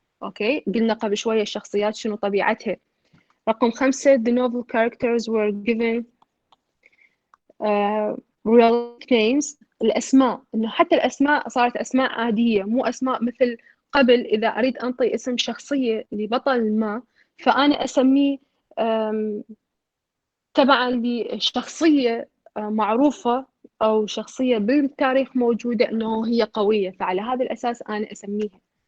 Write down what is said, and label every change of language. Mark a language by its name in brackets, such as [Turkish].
[Arabic] Okay, قلنا قبل شوية الشخصيات شنو طبيعتها. رقم 5, [English] the novel characters were given realistic names. [Arabic] الأسماء, إنه حتى الأسماء صارت أسماء عادية, مو أسماء مثل قبل. إذا أريد أنطي اسم شخصية لبطل ما, فأنا أسميه تبعا لشخصية معروفة أو شخصية بالتاريخ موجودة أنه هي قوية, فعلى هذا الأساس أنا أسميها.